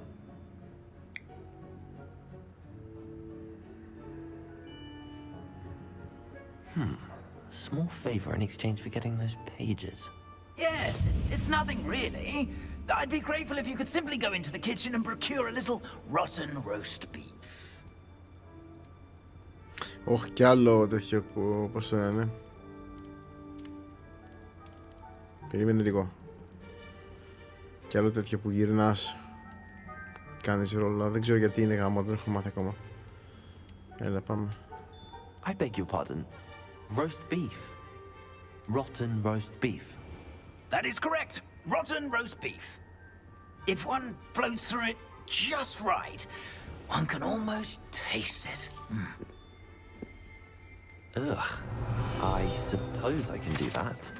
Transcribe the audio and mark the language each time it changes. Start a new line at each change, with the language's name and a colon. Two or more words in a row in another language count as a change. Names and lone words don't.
English: A small favor in exchange for getting those pages. Yes, it's nothing really. I'd be grateful if you could simply go into the kitchen and procure a little rotten roast beef.
Greek: Όχι κι άλλο τέτοιο που, πώς το λένε. Περίμενε λίγο. Κι άλλο τέτοιο που γυρνάς. Κάνεις ρόλο, δεν ξέρω γιατί είναι γάμο, δεν έχω μάθει ακόμα. Έλα πάμε.
English: I beg your pardon. Roast beef. Rotten roast beef. That is correct. Rotten roast beef. If one floats through it just right, one can almost taste it. Ugh. I suppose I can do that.